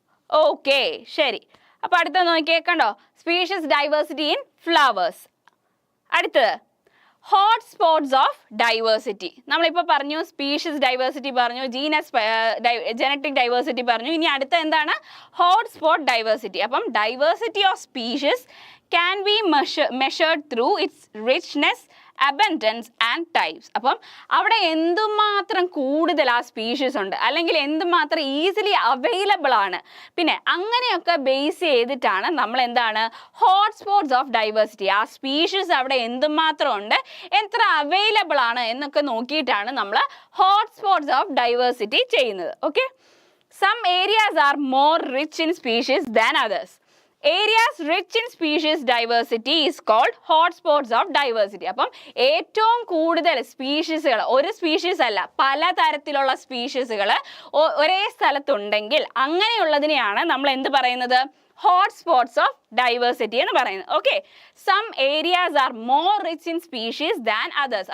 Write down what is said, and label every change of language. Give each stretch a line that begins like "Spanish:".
Malayalam: Okay, ശരി. അപ്പോൾ അടുത്ത നോക്കിയേ, കണ്ടോ?
English: Species diversity in flowers.
Malayalam: അടുത്തത്
English: Hot spots of diversity.
Malayalam: നമ്മളിപ്പോൾ പറഞ്ഞു സ്പീഷീസ് ഡൈവേഴ്സിറ്റി പറഞ്ഞു, ജനറ്റിക് ഡൈവേഴ്സിറ്റി പറഞ്ഞു. ഇനി അടുത്ത എന്താണ്? Hot spot diversity. അപ്പം
English: Diversity of species can be measured through its richness abundance and types.
Malayalam: അപ്പം അവിടെ എന്തുമാത്രം കൂടുതൽ ആ സ്പീഷീസ് ഉണ്ട്, അല്ലെങ്കിൽ എന്തുമാത്രം ഈസിലി അവൈലബിൾ ആണ്, പിന്നെ അങ്ങനെയൊക്കെ ബേസ് ചെയ്തിട്ടാണ് നമ്മൾ എന്താണ് ഹോട്ട്സ്പോട്ട്സ് ഓഫ് ഡൈവേഴ്സിറ്റി, ആ സ്പീഷീസ് അവിടെ എന്തുമാത്രം ഉണ്ട്, എത്ര അവൈലബിൾ ആണ് എന്നൊക്കെ നോക്കിയിട്ടാണ് നമ്മൾ ഹോട്ട്സ്പോട്ട്സ് ഓഫ് ഡൈവേഴ്സിറ്റി ചെയ്യുന്നത്.
English: Okay, some areas are more rich in species than others. Areas rich in species diversity is called hotspots of diversity.
Malayalam: അപ്പം ഏറ്റവും കൂടുതൽ സ്പീഷീസുകൾ, ഒരു സ്പീഷീസ് അല്ല പലതരത്തിലുള്ള സ്പീഷീസുകൾ ഒരേ സ്ഥലത്തുണ്ടെങ്കിൽ അങ്ങനെയുള്ളതിനെയാണ് നമ്മൾ എന്ത് പറയുന്നത്, hotspots of diversity എന്ന് പറയുന്നത്.
English: Okay, some areas are more rich in species than others.